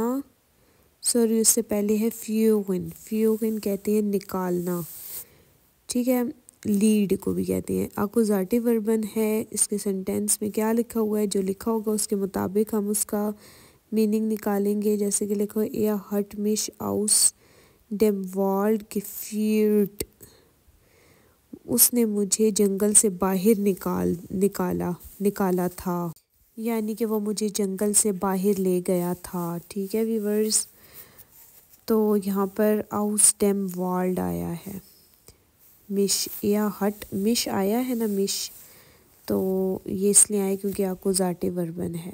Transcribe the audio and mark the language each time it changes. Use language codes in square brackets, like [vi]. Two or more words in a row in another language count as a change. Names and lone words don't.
[hi] सॉरी, उससे पहले है फ्यूगिन। फ्यूगिन कहते हैं निकालना। ठीक है, लीड को भी कहते हैं। [de] Akkusativ Verben [hi] है। इसके सेंटेंस में क्या लिखा हुआ है, जो लिखा होगा उसके मुताबिक हम उसका मीनिंग निकालेंगे। जैसे कि लिखो, [de] er hat mich aus dem Wald geführt। [hi] उसने मुझे जंगल से बाहर निकाला था, यानी कि वो मुझे जंगल से बाहर ले गया था। ठीक है वीवर्स। तो यहाँ पर [de] aus dem Wald [hi] आया है, मिश या [de] hat mich [hi] आया है ना, मिश, तो ये इसलिए आया क्योंकि [de] Akkusativ Verben [hi] है।